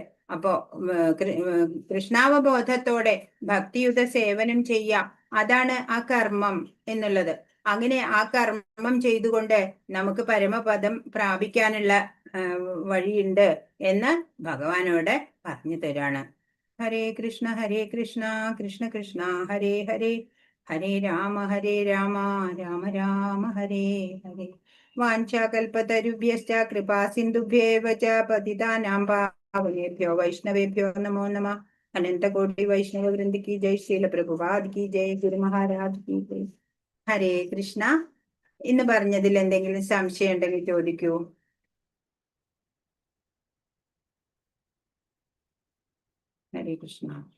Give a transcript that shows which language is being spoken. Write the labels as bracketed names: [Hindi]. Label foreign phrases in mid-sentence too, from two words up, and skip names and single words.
[Malayalam] അപ്പോ കൃഷ്ണാവബോധത്തോടെ ഭക്തിയുത സേവനം ചെയ്യാം, അതാണ് ആ കർമ്മം എന്നുള്ളത്. അങ്ങനെ ആ കർമ്മം ചെയ്തുകൊണ്ട് നമുക്ക് പരമപദം പ്രാപിക്കാനുള്ള വഴിയുണ്ട് എന്ന് ഭഗവാനോട് പറഞ്ഞു തരാണ്. [Sanskrit] ഹരേ കൃഷ്ണ കൃഷ്ണ കൃഷ്ണ ഹരേ ഹരേ, ഹരേ രാമ രാമ രാമ ഹരേ ഹരേ. വാഞ്ചാകൽപതരുഭ്യശ്ച കൃപാ സിന്ധുഭ്യേവ ച പതിതാനാം പാവനേഭ്യോ വൈഷ്ണവേഭ്യോ നമോ നമഃ. [Hindi] अनन्तकोटि वैष्णव वृन्द की जय, शील प्रभुपाद की जय, गुरु महाराज की जय. [Sanskrit] ഹരേ കൃഷ്ണ. [Malayalam] ഇന്ന് പറഞ്ഞതിൽ എന്തെങ്കിലും സംശയം ഉണ്ടെങ്കിൽ ചോദിക്കൂ. [Sanskrit] ഹരേ കൃഷ്ണ.